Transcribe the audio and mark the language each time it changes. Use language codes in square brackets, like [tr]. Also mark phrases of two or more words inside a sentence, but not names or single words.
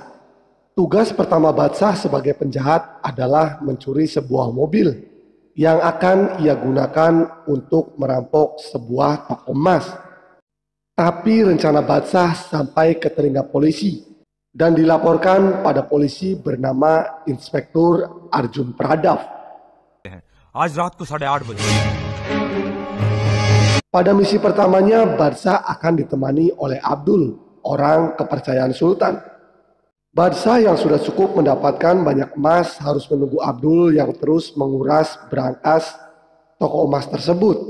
[id] Tugas pertama Badsha sebagai penjahat adalah mencuri sebuah mobil yang akan ia gunakan untuk merampok sebuah toko emas. Tapi rencana Badsha sampai ke telinga polisi dan dilaporkan pada polisi bernama Inspektur Arjun Pradav. [hi] आज रात को 8:30 बजे. [id] Pada misi pertamanya, Badsha akan ditemani oleh Abdul, orang kepercayaan Sultan. Badsha yang sudah cukup mendapatkan banyak emas harus menunggu Abdul yang terus menguras berangkas toko emas tersebut.